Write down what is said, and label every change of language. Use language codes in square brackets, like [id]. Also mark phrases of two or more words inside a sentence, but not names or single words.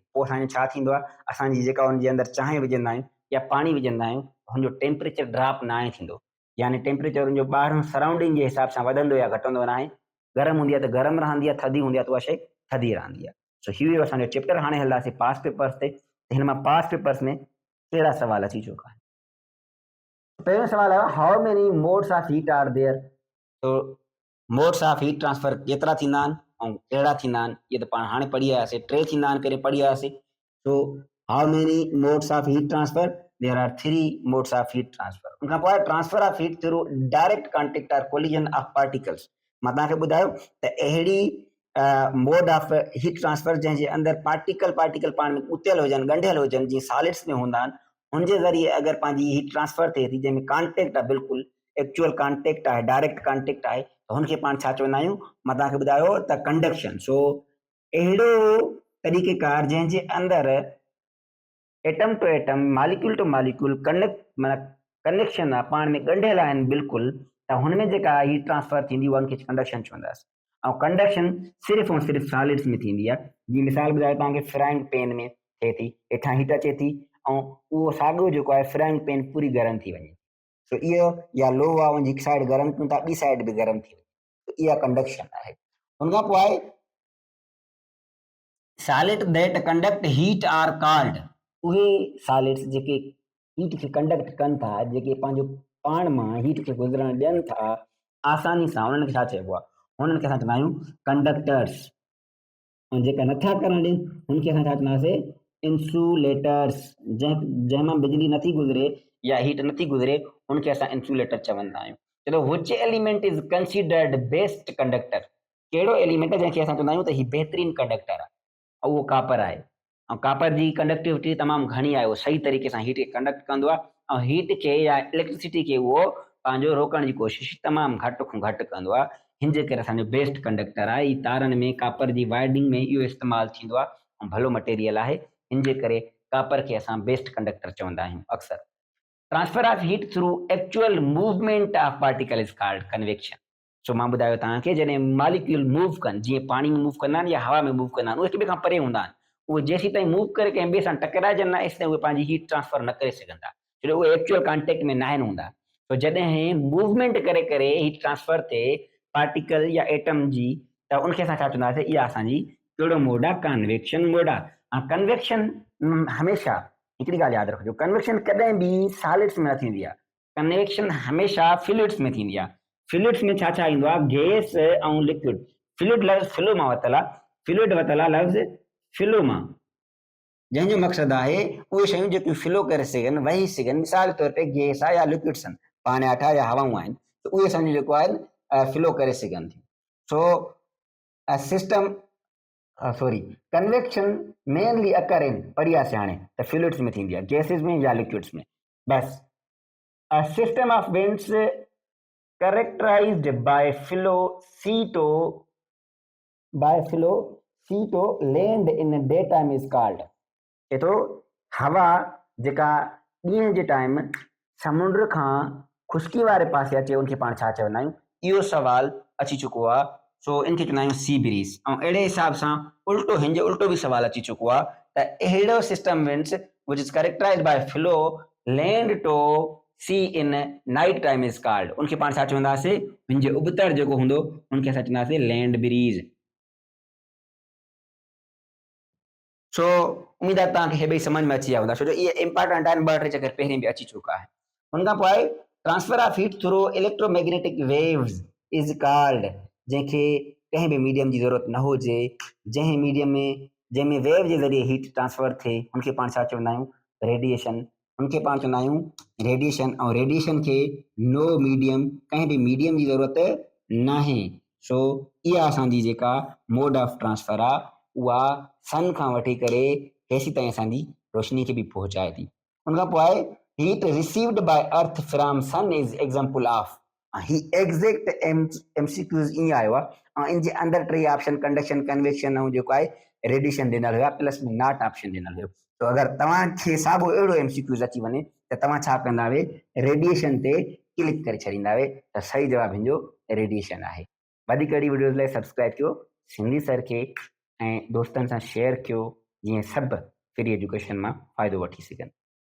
[sd] पोइ असांजो छा थींदो आहे, असांजी जेका हुनजे अंदरि चांहि विझंदा आहियूं या पाणी विझंदा आहियूं, हुनजो [en] temperature drop [sd] न आहे थींदो, यानी टेम्परेचर हुनजो ॿाहिरों सराउंडिंग जे हिसाब सां वधंदो या घटंदो न आहे। गरम हूंदी आहे त गरम रहंदी आहे, थधी हूंदी आहे त उहा शइ थधी रहंदी आहे। सो हीउ असांजो चैप्टर। हाणे हलंदासीं [en] past papers [sd] ते। हिन मां [en] past papers [sd] में कहिड़ा सवाल अची चुका आहिनि। पहिरियों सवाल आहे, [en] how many modes of heat are there. [sd] तो [en] modes of heat transfer [sd] केतिरा थींदा आहिनि ऐं कहिड़ा थींदा आहिनि, इहे त पाण हाणे पढ़ी आयासीं। 3 थींदा आहिनि, करे पढ़ी आयासीं। [en] so how many modes of heat transfer, there are 3 modes of heat transfer. [sd] उनखां पोइ [en] transfer of heat through direct contact or collision of particles. [sd] मां तव्हांखे ॿुधायो त अहिड़ी [en] mode of heat transfer [sd] जंहिंजे अंदरि पार्टिकल पाण में उतियल हुजनि, ॻंढियल हुजनि, जीअं सॉलिड्स में हूंदा आहिनि, हुनजे ज़रिए अगरि पंहिंजी [en] heat transfer [sd] थिए थी, जंहिंमें कॉन्टेक्ट आहे, बिल्कुलु [en] actual contact [sd] आहे, [en] direct contact [sd] आहे, त हुनखे पाण छा चवंदा आहियूं। मां तव्हांखे ॿुधायो त कंडक्शन। सो अहिड़ो तरीक़ेकार जंहिंजे अंदरि [en] atom to atom, molecule to molecule connection [sd] आहे, पाण में ॻंढियल आहिनि बिल्कुलु, त हुनमें जेका [en] heat transfer [sd] थींदी उहा हुनखे कंडक्शन चवंदासीं। ऐं कंडक्शन सिर्फ़ु ऐं सिर्फ़ु सॉलिड्स में थींदी आहे। जीअं मिसाल ॿुधायो तव्हांखे, [en] frying pan [sd] में थिए थी, हेठां हीट अचे थी ऐं उहो साॻियो जेको आहे [en] frying pan [sd] पूरी गरम थी वञे। सो इहो या लो आहे, उनजी हिकु साइड गरम कयूं था, ॿी साइड बि गरम थी वञे, त इहा कंडक्शन आहे। हुनखां पोइ आहे [en] solid that conduct heat are called. [sd] उहे सॉलिड्स जेके हीट खे कंडक्ट कनि था, जेके पंहिंजो पाण मां हीट खे गुज़रण ॾियनि था आसानी सां, उन्हनि खे छा चइबो आहे, हुननि खे असां चवंदा आहियूं कंडक्टर्स। ऐं जेका नथा करणु ॾियनि हुनखे असां छा चवंदासीं, इंसुलेटर्स। जंहिंमां बिजली नथी गुज़रे या हीट नथी गुज़रे हुनखे असां इंसुलेटर चवंदा आहियूं। चलो, [en] which element is considered best conductor. [sd] कहिड़ो एलिमेंट आहे जंहिंखे असां चवंदा आहियूं त हीउ बहितरीनु कंडक्टर आहे, ऐं उहो कापर आहे। ऐं कापर जी कंडक्टिविटी तमामु घणी आहे, उहो सही तरीक़े सां हीट खे कंडक्ट कंदो आहे, ऐं हीट खे या इलेक्ट्रिसिटी खे उहो पंहिंजो रोकण जी कोशिशि तमामु घटि खां घटि कंदो आहे। हिन जे करे असांजो [en] best conductor [sd] आहे। ई तारनि में कापर जी वायरिंग में इहो इस्तेमालु थींदो आहे ऐं भलो मटेरियल आहे। हिन जे करे कापर खे असां [en] best conductor [sd] चवंदा आहियूं अक्सर। [en] transfer of heat through actual movement of particle is called convection. [sd] सो मां ॿुधायो तव्हांखे, जॾहिं मालिक्यूल मूव कनि, जीअं पाणी में मूव कंदा आहिनि या हवा में मूव कंदा आहिनि, उहे हिक ॿिए खां परे हूंदा आहिनि, उहे जेसीं ताईं मूव करे कंहिं ॿिए सां टकराइजनि न, एसीं ताईं उहे पंहिंजी हीट ट्रांसफर न करे सघंदा, छो जो उहे [en] actual contact [sd] में न आहिनि हूंदा। तो जॾहिं मूवमेंट करे करे [en] heat transfer [sd] थिए पार्टिकल या एटम जी, त उनखे असां छा चवंदासीं, इहा असांजी कहिड़ो मोड आहे, [en] convection mode [sd] आहे। ऐं कन्वेक्शन हमेशह हिकिड़ी ॻाल्हि यादि रखिजो, कन्वेक्शन कॾहिं बि सॉलिड्स में न थींदी आहे, कन्वेक्शन हमेशह फ्लूइड्स में थींदी आहे। फ्लूइड्स में छा छा ईंदो आहे, गैस ऐं लिक्विड। फ्लूइड लफ़्ज़ फ्लो मां वरितल आहे, फ्लूइड वरितल आहे लफ़्ज़ फ्लो मां, जंहिंजो मक़सदु आहे उहे शयूं जेकियूं फ्लो करे सघनि, वही सघनि। मिसाल तौर ते गैस आहे या लिक्विड्स आहिनि, पाणी हेठां या हवाऊं आहिनि, त उहे असांजो जेको आहे फ्लो करे सघनि थियूं। [en] so system sorry convection mainly occur in [sd] पढ़ियासीं हाणे त फ्लूइड्स में थींदी आहे, गैसिस में या लिक्विड्स में बस। [en] A system of winds characterized by flow to land in daytime is called। [sd] ये तो हवा जेका ॾींहं जे टाइम समुंड खां खुश्की वारे पासे अचे उनखे पाण छा चवंदा आहियूं, इहो सवाल अची चुको आहे। सो इनखे चवंदा आहियूं [en] sea breeze. [sd] ऐं अहिड़े हिसाब सां उल्टो, हिन जो उल्टो बि सवाल अची चुको आहे त अहिड़ो [en] system winds which is characterized by flow land to sea in night time is called. [sd] उनखे पाण छा चवंदासीं, हिन जे उबतर जेको हूंदो उनखे असां चवंदासीं [en] land breeze. [sd] सो उम्मीद आहे तव्हांखे हे ॿई समझ में अची विया हूंदा, छो जो इहे इंपॉर्टेंट आहिनि, 2-3 चकर पहिरीं बि अची चुका आहे। हुनखां पोइ आहे [en] transfer of heat through electromagnetic waves is called. [sd] जंहिंखे कंहिं बि मीडियम जी ज़रूरत न हुजे, जंहिंमें वेव जे ज़रिए हीट ट्रांसफर थिए, हुनखे पाण छा चवंदा आहियूं, रेडिएशन। हुनखे पाण चवंदा आहियूं रेडिएशन। ऐं रेडिएशन खे [en] no medium, [sd] कंहिं बि मीडियम जी ज़रूरत न आहे। सो इहा असांजी जेका मोड ऑफ ट्रांसफर आहे उहा सन खां वठी करे हेसीं ताईं असांजी रोशनी खे बि पहुचाए थी। हुनखां पोइ आहे [en] heat received by earth from sun is example of [sd] ही [en] exact MCQs [sd] ईअं आयो आहे ऐं इन जे अंदरि टे ऑप्शन कंडक्शन कन्वेक्शन ऐं जेको आहे रेडिएशन ॾिनल हुया प्लस में नॉट ऑप्शन ॾिनल हुयो। तो अगरि तव्हांखे साॻियो अहिड़ो MCQs अची वञे त तव्हां छा कंदा वे रेडिएशन ते क्लिक करे छॾींदा वे त सही जवाब हिन जो रेडिएशन आहे। वधीक अहिड़ी वीडियोज़ लाइ सब्सक्राइब कयो सिंधी सर खे ऐं दोस्तनि सां शेयर कयो जीअं सभु [en] free education [sd] मां फ़ाइदो वठी सघनि।